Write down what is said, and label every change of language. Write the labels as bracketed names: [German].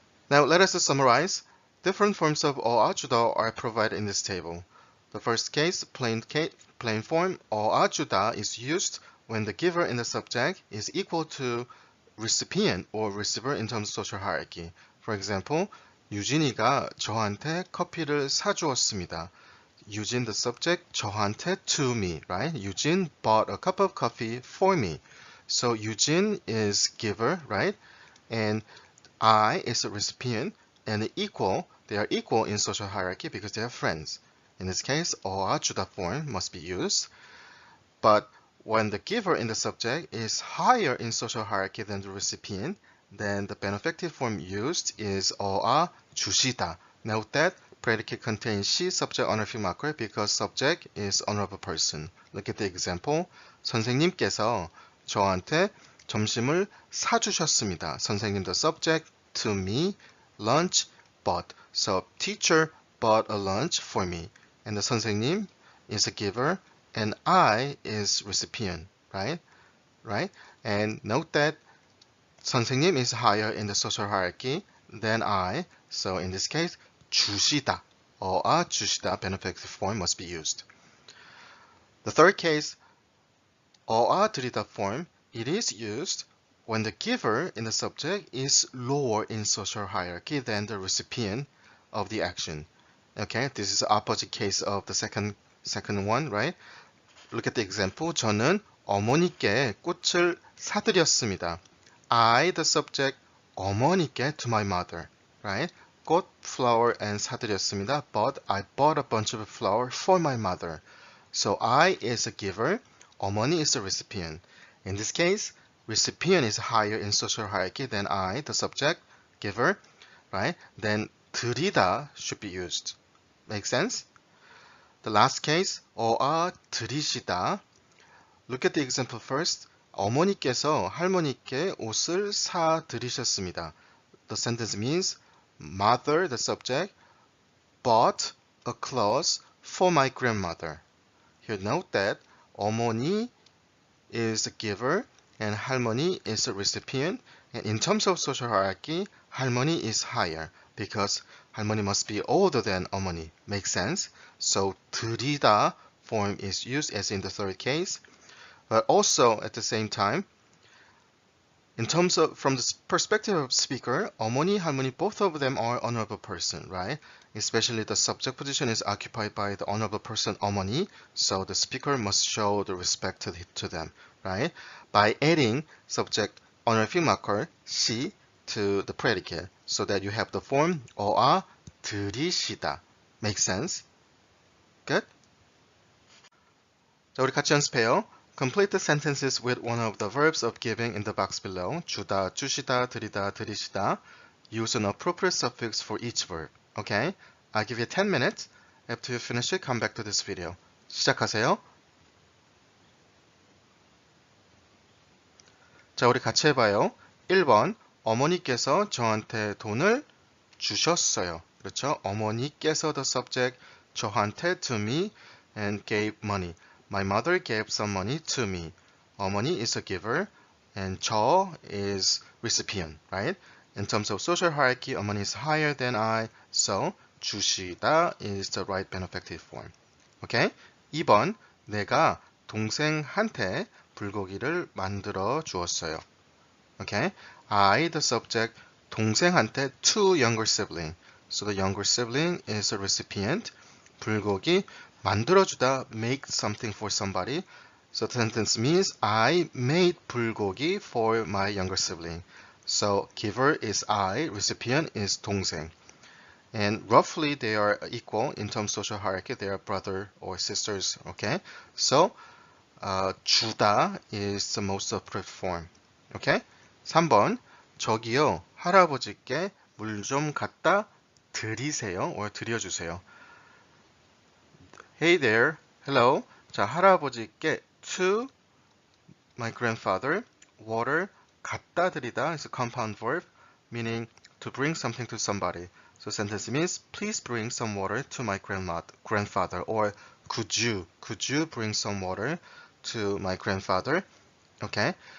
[English] Now let us summarize. Different forms of 주다 are provided in this table. The first case, plain form, 주다, is used when the giver and the subject is equal to recipient or receiver in terms of social hierarchy. [Korean] For example, 유진이가 저한테 커피를 사주었습니다. [English] Eugene, the subject, 저한테, to me, right? Eugene bought a cup of coffee for me. So Eugene is giver, right? And I is a recipient, and they are equal in social hierarchy because they are friends. In this case, 주다 form must be used. But when the giver in the subject is higher in social hierarchy than the recipient, then the benefactive form used is 주시다. Note that predicate contains she subject honorific marker because subject is honorable person. Look at the example. [Korean] 선생님께서 저한테 점심을 사주셨습니다. [English] 선생님, the subject, to me, lunch, bought. So teacher bought a lunch for me. and the 선생님 is a giver, and I is recipient, right? Right? And note that 선생님 is higher in the social hierarchy than I, so in this case, 주시다 or 주시다 benefactor form must be used. The third case, 드리다 form, it is used when the giver in the subject is lower in social hierarchy than the recipient of the action. Okay, this is the opposite case of the second one, right? Look at the example. [Korean] 저는 어머니께 꽃을 사드렸습니다. [English] I, the subject, 어머니께 to my mother, right? 꽃, flower, and 사드렸습니다. But I bought a bunch of flower for my mother. So I is a giver, 어머니 is a recipient. In this case, recipient is higher in social hierarchy than I, the subject, giver, right? Then 드리다 should be used. Make sense? The last case, 드리시다. Look at the example first. [Korean] 어머니께서 할머니께 옷을 사드리셨습니다. [English] The sentence means mother, the subject, bought a clothes for my grandmother. Here note that 어머니 is a giver and 할머니 is a recipient. And in terms of social hierarchy, 할머니 is higher because 할머니 must be older than 어머니. Makes sense? So 드리다 form is used as in the third case. But also at the same time, in terms of from the perspective of speaker, 어머니, 할머니, both of them are honorable person, right? Especially the subject position is occupied by the honorable person 어머니, so the speaker must show the respect to them, right? By adding subject honorific marker 시 to the predicate, so that you have the form 드리시다. Make sense? Good? [Korean] 자, 우리 같이 연습해요. [English] Complete the sentences with one of the verbs of giving in the box below. [Korean] 주다, 주시다, 드리다, 드리시다. [English] Use an appropriate suffix for each verb. Okay? I'll give you 10 minutes. After you finish it, come back to this video. [Korean] 시작하세요. 자, 우리 같이 해봐요. 1번, 어머니께서 저한테 돈을 주셨어요. 그렇죠? [English] 어머니께서 the subject, 저한테 to me, and gave money. My mother gave some money to me. 어머니 is a giver, and 저 is recipient, right? In terms of social hierarchy, 어머니 is higher than I, so 주시다 is the right benefactive form. Okay? [Korean] 2번, 내가 동생한테 불고기를 만들어 주었어요. [English] Okay? I, the subject, 동생한테 to younger sibling. So the younger sibling is a recipient. 불고기 만들어주다, make something for somebody. So the sentence means I made 불고기 for my younger sibling. So giver is I, recipient is 동생. And roughly they are equal in terms of social hierarchy. They are brother or sisters. Okay? So 주다 is the most appropriate form. Okay? [Korean] 3번, 저기요, 할아버지께 물 좀 갖다 드리세요 or 드려주세요. [English] Hey there, hello. 자, 할아버지께 to my grandfather, water, 갖다 드리다 is a compound verb, meaning to bring something to somebody. So sentence means, please bring some water to my grandfather, or could you bring some water to my grandfather? Okay.